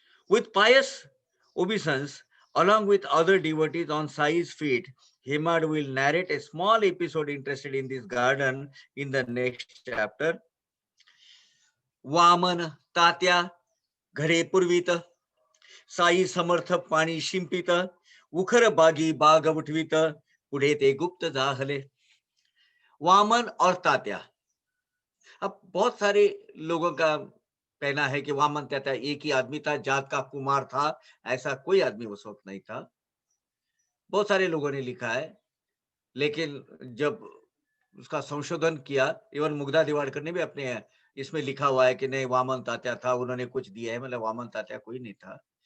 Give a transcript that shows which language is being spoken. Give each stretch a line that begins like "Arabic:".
English: With pious obeisance, along with other devotees on Sai's feet, Hemad will narrate a small episode interested in this garden in the next chapter.
Marathi: Vaman तात्या घडे पुरवित, साई समर्थ पाणी शिंपित, उखर बागी बाग उठवित, पुढे ते गुप्त जाहले।
Hindi: वामन और तात्या, अब बहुत सारे लोगों का कहना है कि वामन तात्या एक ही आदमी था, जात का कुमार था, ऐसा कोई आदमी उस वक्त नहीं था। बहुत सारे लोगों ने लिखा है, लेकिन जब उसका संशोधन किया, इवन मुग्धा दिवाड़कर ने भी अपने इसमें लिखा हुआ है कि नहीं वामन तात्या था, उन्होंने कुछ दिया है, मतलब वामन तात्या कोई नहीं था।